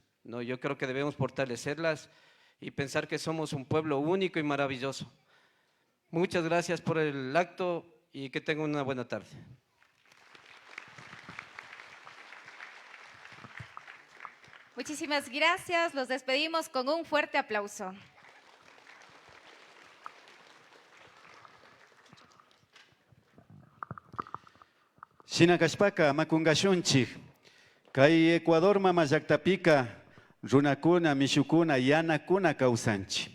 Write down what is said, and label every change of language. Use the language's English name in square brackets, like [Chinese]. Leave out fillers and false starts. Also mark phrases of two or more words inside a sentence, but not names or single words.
[Spanish] No, yo creo que debemos fortalecerlas y pensar que somos un pueblo único y maravilloso. Muchas gracias por el acto y que tengan una buena tarde. Muchísimas gracias. Los despedimos con un fuerte aplauso. [Quechua] Shinakashpaka makungashunchik. Kay Ecuador mama llaqtapika runakuna, mishukuna, yanakuna kawsanchik.